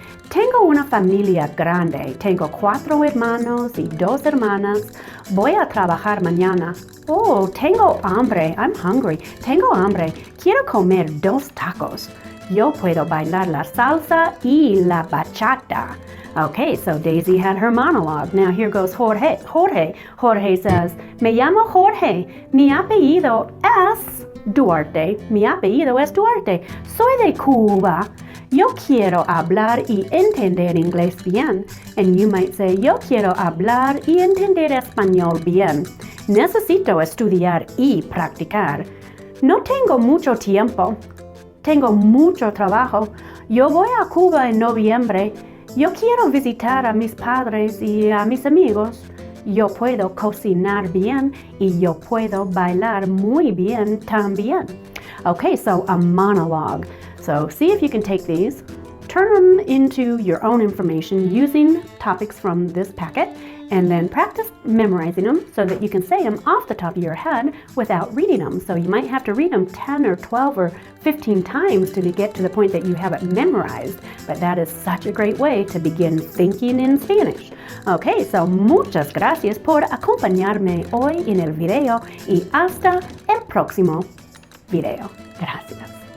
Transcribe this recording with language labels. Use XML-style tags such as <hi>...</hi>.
<es>Tengo una familia grande. Tengo 4 hermanos y 2 hermanas. Voy a trabajar mañana. Oh, tengo hambre.</es> <en>I'm hungry.</en> <es>Tengo hambre. Quiero comer 2 tacos. Yo puedo bailar la salsa y la bachata.</es> <en>Okay, so Daisy had her monologue. Now here goes Jorge. Jorge says,</en> <es>me llamo Jorge. Mi apellido es Duarte. Mi apellido es Duarte. Soy de Cuba. Yo quiero hablar y entender inglés bien.</es> <en>And you might say,</en> <es>yo quiero hablar y entender español bien. Necesito estudiar y practicar. No tengo mucho tiempo. Tengo mucho trabajo. Yo voy a Cuba en noviembre. Yo quiero visitar a mis padres y a mis amigos. Yo puedo cocinar bien y yo puedo bailar muy bien también.</es> <en>Okay, so a monologue. So see if you can take these, turn them into your own information using topics from this packet, and then practice memorizing them so that you can say them off the top of your head without reading them. So you might have to read them 10 or 12 or 15 times to get to the point that you have it memorized, but that is such a great way to begin thinking in Spanish. Okay, so</en> <es>muchas gracias por acompañarme hoy en el video y hasta el próximo video. Gracias.</es>